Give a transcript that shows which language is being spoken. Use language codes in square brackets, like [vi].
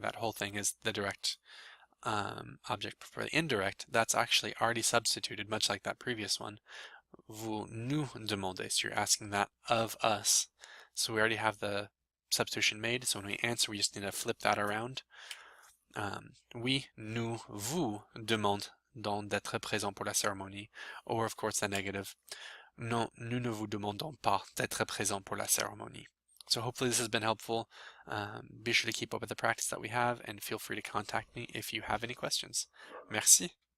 [en] That whole thing is the direct object. For the indirect, that's actually already substituted, much like that previous one. [fr] Vous nous demandez, [en] so you're asking that of us. So we already have the substitution made, so when we answer, we just need to flip that around. [fr] Oui, nous vous demandons d'être présent pour la cérémonie, [en] or of course the negative. [fr] Non, nous ne vous demandons pas d'être présent pour la cérémonie. [en] So hopefully this has been helpful. Be sure to keep up with the practice that we have and feel free to contact me if you have any questions. [fr] Merci.